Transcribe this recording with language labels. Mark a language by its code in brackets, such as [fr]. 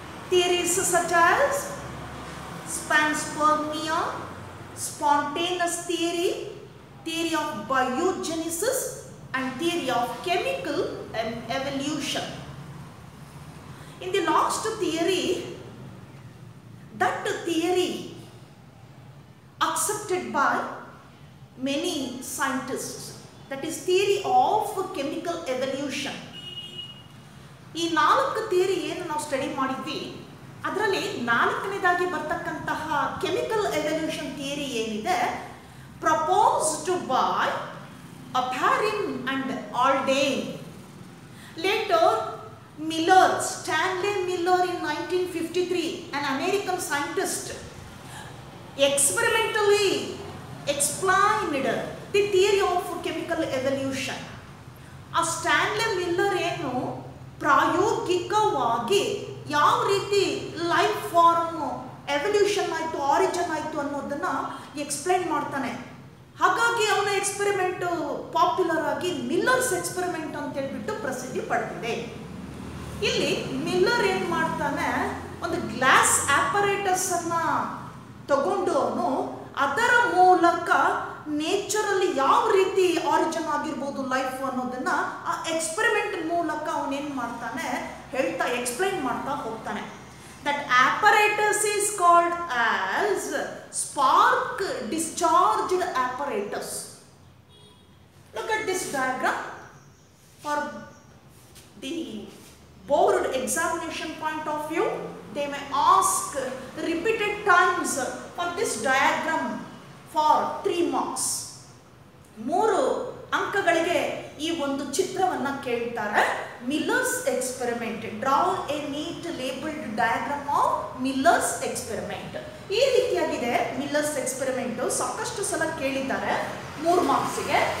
[en] Theories such as panspermia, spontaneous theory, theory of biogenesis, and theory of chemical evolution. In the last theory, that theory accepted by many scientists, that is theory of chemical evolution. [kn] ಈ 4 theory ಏನು ನಾವು study ಮಾಡಿದ್ವಿ, ಅದರಲ್ಲಿ 4ನೇದಾಗಿ ಬರ್ತಕ್ಕಂತಹ chemical evolution theory ಏನಿದೆ, [en] proposed by [kn] ಅಪಾರಿನ್ and ಆಲ್ಡೇನ್. [en] Later Miller, Stanley Miller in 1953, an American scientist, experimentally explained the theory of chemical evolution. [kn] ಆ ಸ್ಟ್ಯಾನ್ಲೆ Miller ಏನು ಪ್ರಾಯೋಗಿಕವಾಗಿ ಯಾವ ರೀತಿ ಲೈಫ್ ಫಾರ್ಮ್ ಎವಲ್ಯೂಷನ್ ಆಯಿತು, ಆರಿಜಿನ್ ಆಯಿತು ಅನ್ನೋದನ್ನು ಎಕ್ಸ್ಪ್ಲೈನ್ ಮಾಡ್ತಾನೆ. ಹಾಗಾಗಿ ಅವನ ಎಕ್ಸ್ಪೆರಿಮೆಂಟ್ ಪಾಪ್ಯುಲರ್ ಆಗಿ ಮಿಲ್ಲರ್ಸ್ ಎಕ್ಸ್ಪೆರಿಮೆಂಟ್ ಅಂತ ಹೇಳ್ಬಿಟ್ಟು ಪ್ರಸಿದ್ಧಿ ಪಡೆದಿದೆ. ಇಲ್ಲಿ ಮಿಲ್ಲರ್ ಏನು ಮಾಡ್ತಾನೆ, ಒಂದು ಗ್ಲಾಸ್ ಆಪರೇಟಸ್ ಅನ್ನ ತಗೊಂಡು ಅವನು ಅದರ ಮೂಲಕ ನೇಚರಲ್ಲಿ ಯಾವ ರೀತಿ ಆರಿಜಿನ್ ಆಗಿರ್ಬೋದು ಲೈಫ್ ಅನ್ನೋದನ್ನ ಆ ಎಕ್ಸ್ಪೆರಿಮೆಂಟ್ ಮೂಲಕ ಅವನೇನು ಮಾಡ್ತಾನೆ ಹೇಳ್ತಾ ಎಕ್ಸ್ಪ್ಲೈನ್ ಮಾಡ್ತಾ ಹೋಗ್ತಾನೆ. [en] That apparatus is called as spark discharged apparatus. Look at this diagram for the board examination point of view. They may ask repeated times for this diagram for 3 marks. [kn] 3 ಅಂಕಗಳಿಗೆ ಈ ಒಂದು ಚಿತ್ರವನ್ನು ಕೇಳ್ತಾರೆ. [en] Miller's experiment, draw a neat labelled diagram of Miller's experiment. [kn] ಈ ರೀತಿಯಾಗಿದೆ Miller's experiment. ಸಾಕಷ್ಟು ಸಲ ಕೇಳಿದ್ದಾರೆ 3 ಮಾರ್ಕ್ಸಿಗೆ.